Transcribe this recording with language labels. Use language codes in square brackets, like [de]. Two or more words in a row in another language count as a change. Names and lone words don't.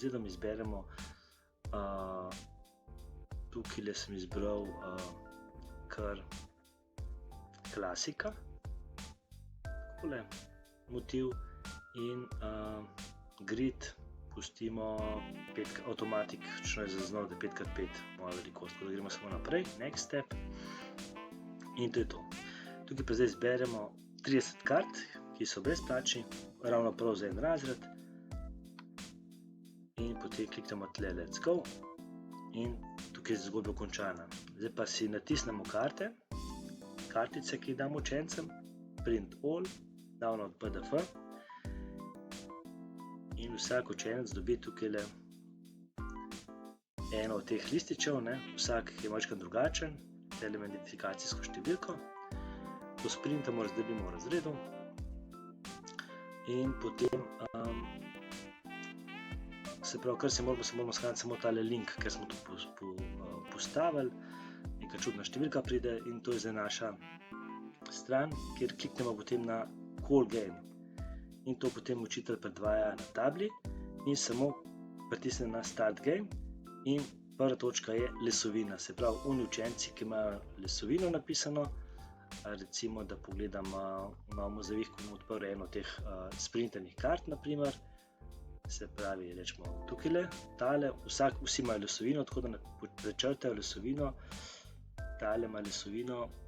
[sl] razredom, izberemo, tukaj sem izbral kar klasika, takole, motiv in grid pustimo avtomatično je zaznal, da 5x5 moja velikost, tako da gremo samo naprej, [en] next step [sl] in to je to. Tukaj pa zdaj izberemo 30 kart, ki so brezplačni, ravno prav za en razred in potem kliknemo tle [en] let's go [sl] in tukaj je zgodba končana. Zdaj pa si natisnemo kartice, ki jih damo učencem, [en] print all, download PDF [sl] in vsak učenec dobi tukaj eno od teh lističev, vsak je malčkrat drugačen, tele ima identifikacijsko številko, to sprintamo, razdelimo v razredu in potem se pravi, kar se moramo shraniti samo tale link, ker smo to postavili, neka čudna številka pride in to je zdaj naša stran, kjer kliknemo potem na [en] call game [sl] in to potem učitelj predvaja na tabli in samo pritisne na [en] start game [sl] in prva točka je lesovina, se pravi, oni učenci, ki imajo lesovino napisano, recimo, da pogledam, imamo zavih, ko bomo odprli eno od teh sprinternih kart, naprimer, se pravi, rečemo tukaj, tale, vsi imajo lesovino, tako da prečrtajo lesovino, tale ima lesovino,